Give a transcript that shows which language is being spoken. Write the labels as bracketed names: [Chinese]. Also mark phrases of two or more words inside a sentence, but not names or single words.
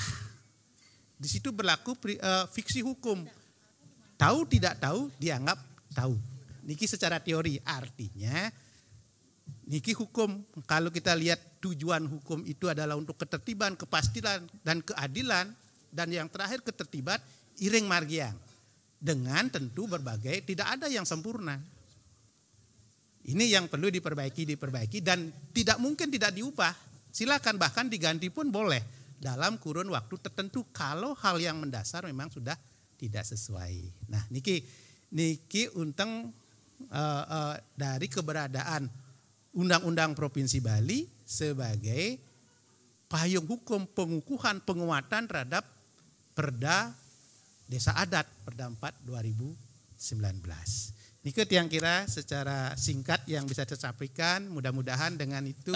[Indonesian] Di situ berlaku fiksi hukum. Tahu tidak tahu dianggap tahu. Niki secara teori artinya niki hukum, kalau kita lihat tujuan hukum itu adalah untuk ketertiban, kepastian dan keadilan, dan yang terakhir ketertiban [Balinese] iring margiang. [Indonesian] Dengan tentu berbagai, tidak ada yang sempurna. Ini yang perlu diperbaiki dan tidak mungkin tidak diubah. Silakan bahkan diganti pun boleh dalam kurun waktu tertentu kalau hal yang mendasar memang sudah tidak sesuai. Nah, [Balinese] niki unteng [Indonesian] dari keberadaan Undang-Undang Provinsi Bali sebagai payung hukum pengukuhan penguatan terhadap Perda Desa Adat Perda 4 2019. Niki yang kira secara singkat yang bisa saya sampaikan, mudah-mudahan dengan itu.